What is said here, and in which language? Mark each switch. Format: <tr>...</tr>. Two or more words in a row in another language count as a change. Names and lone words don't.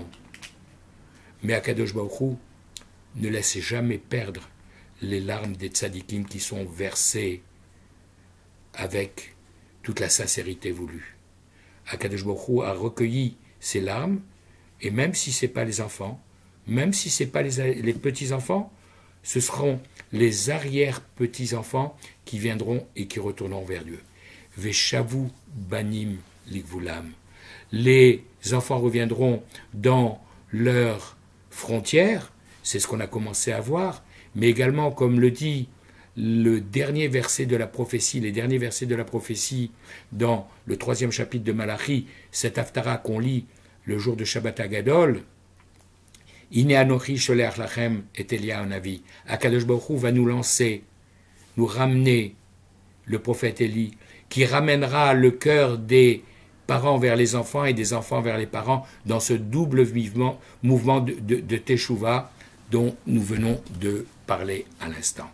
<fr>Mais Akadosh Baruch Hu ne laisse jamais perdre les larmes des tzadikim qui sont versées avec toute la sincérité voulue. Akadosh Baruch Hu a recueilli ces larmes, et même si ce n'est pas les enfants, même si ce n'est pas les petits-enfants, ce seront les arrière-petits-enfants qui viendront et qui retourneront vers Dieu.</fr> <he>ושבו בנים לגבולם.</he> <fr>Les enfants reviendront dans leurs frontières, c'est ce qu'on a commencé à voir, mais également, comme le dit le dernier verset de la prophétie, les derniers versets de la prophétie dans le 3e chapitre de Malachi, cet Haftara qu'on lit le jour de Shabbat Agadol,</fr> <he>הנה אנכי שולח לכם את אליה הנביא.</he> <fr>Akadosh Baruch Hu va nous lancer, nous ramener le prophète Élie, qui ramènera le cœur des parents vers les enfants et des enfants vers les parents dans ce double mouvement de Teshuvah dont nous venons de parler à l'instant.</fr>